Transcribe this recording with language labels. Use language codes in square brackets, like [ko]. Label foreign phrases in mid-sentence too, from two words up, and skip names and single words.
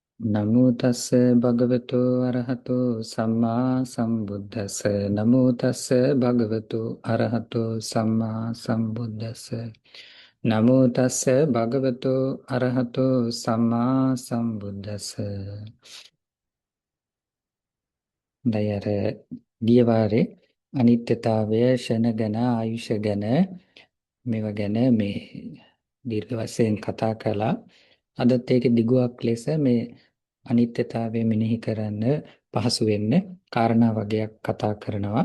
[pi] නමෝ තස්ස භගවතු අරහතු සම්මා සම්බුද්දස්ස නමෝ තස්ස භගවතු අරහතු සම්මා සම්බුද්දස්ස නමෝ තස්ස භගවතු අරහතු සම්මා සම්බුද්දස්ස [si] දයර ගිය වාරේ අනිත්‍යතාවය ෂණ ගැන ආයුෂ ගැන මේවා ගැන මේ දීර්ඝ වශයෙන් කතා කළා. අදත් ඒක දිගුවක් ලෙස මේ අනිත්‍යතාවය මෙනෙහි කරන්න පහසු වෙන්න කාරණා වගේක් කතා කරනවා.